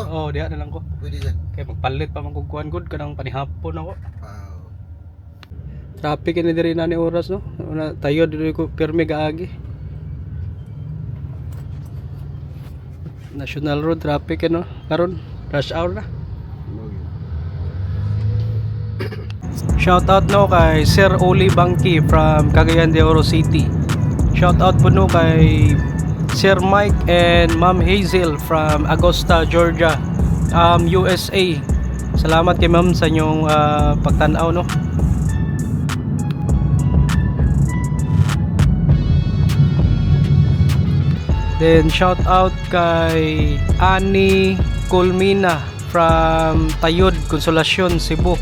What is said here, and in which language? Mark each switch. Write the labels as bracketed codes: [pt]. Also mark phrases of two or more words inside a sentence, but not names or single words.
[ceb] Oh, diyan na lang ko. Pwede dyan. Kay magpalit pa man kog kuan gud kanang panihapon ako. Wow. Traffic ni diri na ni oras no. Una tayo diri ko pirmi gaagi. National Road traffic no. Karon [en] rush hour [ceb] na. [en] Shout out [ceb] no kay Sir Oli Bangki from Cagayan de Oro City. [en] Shout out [ceb] po no kay Sir Mike and Ma'am Hazel from Augusta, Georgia, USA. Salamat kay Ma'am sa inyong pagtanaw no. Then [en] shout out [ceb] kay Ani Colmina from Tayud, Consolacion, Cebu.